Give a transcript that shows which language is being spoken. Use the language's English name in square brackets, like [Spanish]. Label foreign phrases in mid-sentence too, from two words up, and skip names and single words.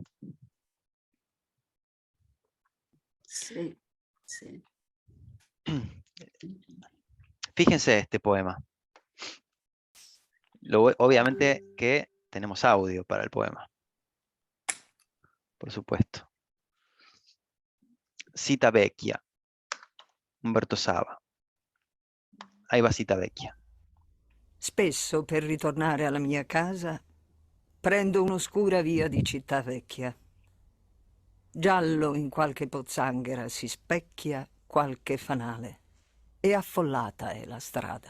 [Spanish] Sí, sí. Fíjense este poema. Obviamente que tenemos audio para el poema. Por supuesto. Cita Vecchia. Umberto Saba. Ahí va Cita Vecchia. [Italian] Spesso per ritornare alla mia casa prendo un'oscura via di città vecchia. Giallo in qualche pozzanghera si specchia qualche fanale e affollata è la strada.